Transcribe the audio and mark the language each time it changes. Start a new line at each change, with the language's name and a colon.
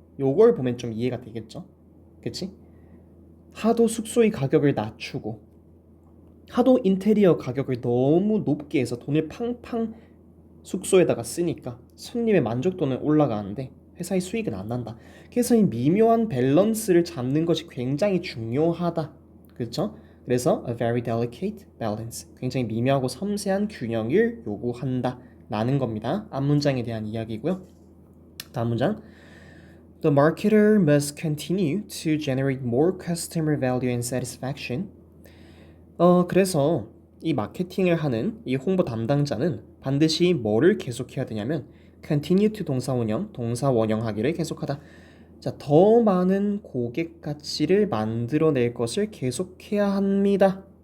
Korean: 요걸 보면 좀 이해가 되겠죠? 그치? 하도 숙소의 가격을 낮추고 하도 인테리어 가격을 너무 높게 해서 돈을 팡팡 숙소에다가 쓰니까 손님의 만족도는 올라가는데 회사의 수익은 안 난다. 그래서 이 미묘한 밸런스를 잡는 것이 굉장히 중요하다. 그렇죠? 그래서
English: a very delicate balance.
Korean: 굉장히 미묘하고 섬세한 균형을 요구한다. 라는 겁니다. 앞 문장에 대한 이야기고요. 다음 문장.
English: The marketer must continue to generate more customer value and satisfaction.
Korean: 그래서 이 마케팅을 하는 이 홍보 담당자는 반드시 뭐를 계속해야 되냐면 continue to 동사원형, 동사원형하기를 계속하다. 자, 더 많은 고객 가치를 만들어낼 것을 계속해야 합니다.